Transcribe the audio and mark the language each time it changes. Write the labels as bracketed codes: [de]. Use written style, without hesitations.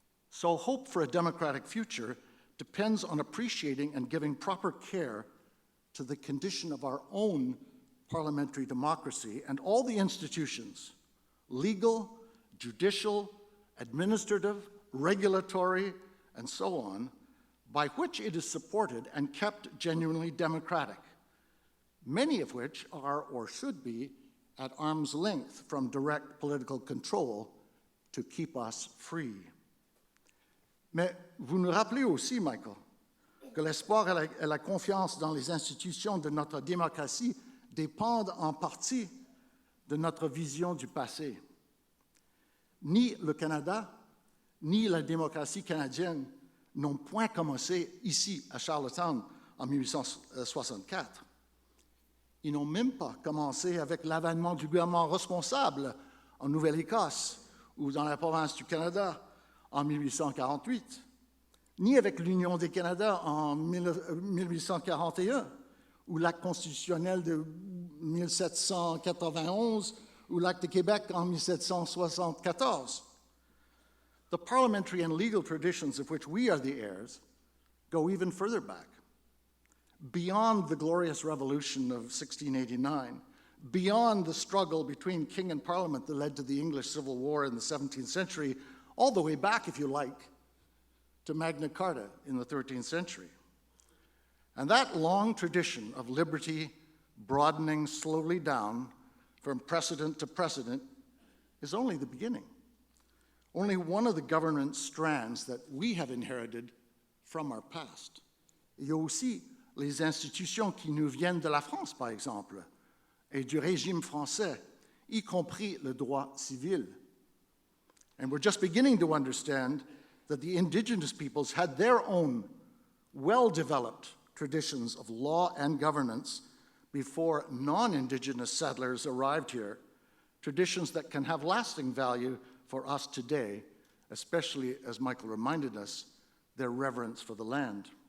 [en] So hope for a democratic future depends on appreciating and giving proper care to the condition of our own parliamentary democracy and all the institutions, legal, judicial, administrative, regulatory, and so on, by which it is supported and kept genuinely democratic, many of which are or should be at arm's length from direct political control to keep us free. [fr] Mais vous nous rappelez aussi, Michael, que l'espoir et la confiance dans les institutions de notre démocratie dépendent en partie de notre vision du passé. Ni le Canada, ni la démocratie canadienne n'ont point commencé ici, à Charlottetown, en 1864. Ils n'ont même pas commencé avec l'avènement du gouvernement responsable en Nouvelle-Écosse ou dans la province du Canada en 1848, ni avec l'Union des Canada en 1841, ou l'acte constitutionnel de 1791, ou l'acte de Québec en 1774. [en] The parliamentary and legal traditions of which we are the heirs go even further back, beyond the glorious revolution of 1689, beyond the struggle between king and parliament that led to the English Civil War in the 17th century, all the way back, if you like, to Magna Carta in the 13th century. And that long tradition of liberty broadening slowly down from precedent to precedent is only the beginning, only one of the governance strands that we have inherited from our past. [fr] Il y a aussi les institutions qui nous viennent de la France, par exemple, et du régime français, y compris le droit civil. [en] And we're just beginning to understand that the indigenous peoples had their own well-developed traditions of law and governance before non-indigenous settlers arrived here, traditions that can have lasting value for us today, especially, as Michael reminded us, their reverence for the land.